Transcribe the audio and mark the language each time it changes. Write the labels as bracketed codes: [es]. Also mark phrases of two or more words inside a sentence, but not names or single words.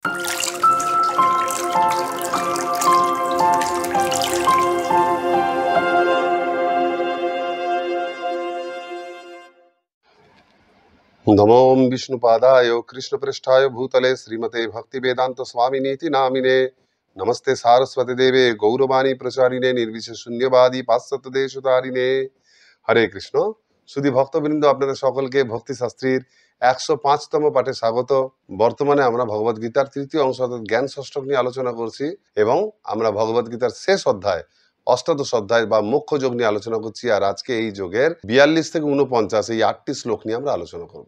[sa] नमो विष्णुपादाय कृष्णपृष्ठाय भूतले श्रीमते भक्तिवेदांत स्वामिनीति नामिने नमस्ते सारस्वती देवे गौरवाणी प्रचारिणे निर्विशेष शून्यवादी पाश्चात्य देशतारिणे। [bn] হরে কৃষ্ণ। সুধী ভক্তবৃন্দ, আপনাদের সকলকে ভক্তি শাস্ত্রীর 105তম পাঠে স্বাগত। বর্তমানে আমরা ভগবদ গীতার তৃতীয় অংশ অর্থাৎ জ্ঞান ষষ্ঠক নিয়ে আলোচনা করছি এবং আমরা ভগবদ গীতার শেষ অধ্যায় অষ্টাদশ অধ্যায় বা মোক্ষ যোগ নিয়ে আলোচনা করছি। আর আজকে এই যোগের 42 থেকে 49 এই 8টি শ্লোক নিয়ে আমরা আলোচনা করব।